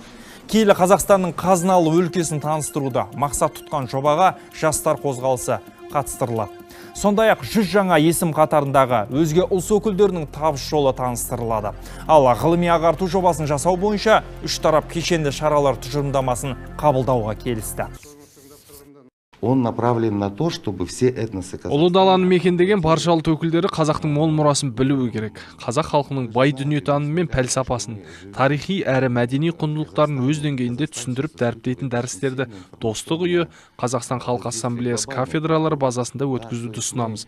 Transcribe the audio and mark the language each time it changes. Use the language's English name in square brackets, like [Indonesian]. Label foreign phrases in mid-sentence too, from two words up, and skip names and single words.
[Kazakh] Киелі Қазақстанның қазыналы өлкесін таныстыруда мақсат тұтқан жобаға жастар қозғалысы қатыстырылады. Сондай-ақ 100 жаңа есім қатарындағы өзге ұлт өкілдерінің табыс жолы таныстырылады. Ал ғылыми ағарту жобасын жасау бойынша үш тарап кешенді шаралар тұжырымдамасын қабылдауға келісті. [Russian] Он направлен на то, чтобы все этносы... [Kazakh] Ұлы даланы мекендеген барша ұлт өкілдері қазақтың мол мұрасын білуі керек. Қазақ халқының бай дүниетанымы мен пәлсапасын, тарихи әрі мәдени құндылықтарын өз деңгейінде түсіндіріп дәріптейтін дәрістерді Достық үйі, Қазақстан Халқы Ассамблеясы кафедралары базасында өткізуді ұсынамыз.